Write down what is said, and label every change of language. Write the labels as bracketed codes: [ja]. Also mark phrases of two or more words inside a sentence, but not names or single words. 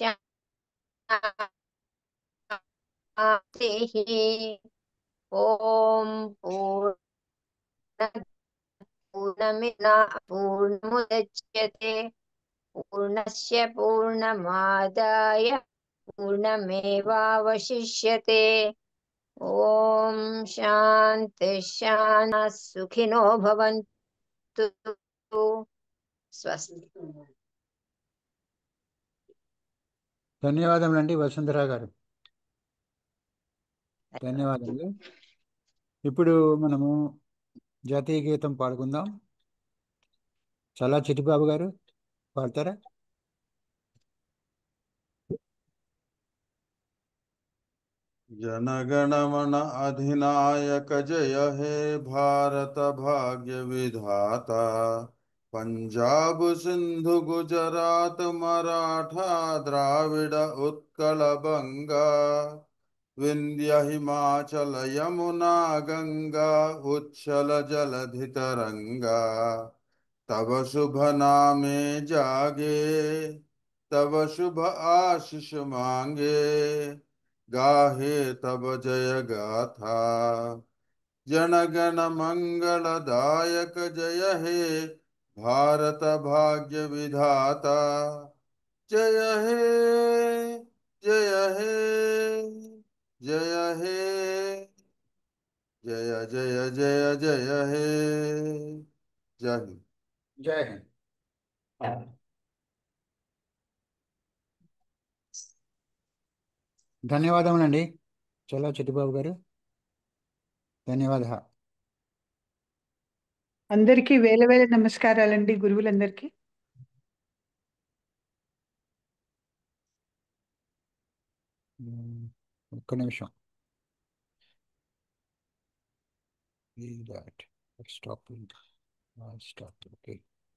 [sa] शान्तिः ॐ पूर्णमुदच्यते पूर्णस्य पूर्णमादाय पूर्णमेवावशिष्यते ॐ शान्ति शान्तिः सुखिनो भवन्तु స్వస్తి. [te] ధన్యవాదములండి వసుంధరా గారు. ధన్యవాదములు. ఇప్పుడు మనము జాతీయ గీతం పాడుకుందాం. చాలా చిట్టిబాబు గారు పాడతారా? [bn] জনগণমন অধিনায়ক জয় হে ভারত ভাগ্য বিধাতা পঞ্জাব সিন্ধু গুজরাট মরাঠা দ্রাবিড় উৎকল বঙ্গ বিন্ধ্য হিমাচল যমুনা গঙ্গা উচ্ছল জলধি তরঙ্গ তব শুভ নামে জাগে তব শুভ আশিস মাগে গাহে তব জয় গাথা জনগণ মঙ্গলদায়ক জয় হে ভারত ভাগ্য বিধাতা জয় হে জয় হে জয় হে জয় জয় জয় জয় হে [hi] जय हिंद। जय हिंद. [te] ధన్యవాదములండి చాలా చిట్టిబాబు గారు. ధన్యవాద. అందరికీ వేల వేల నమస్కారాలండి గురువులందరికీ. ఒక్క నిమిషం. [en] Stop. Stop. Okay.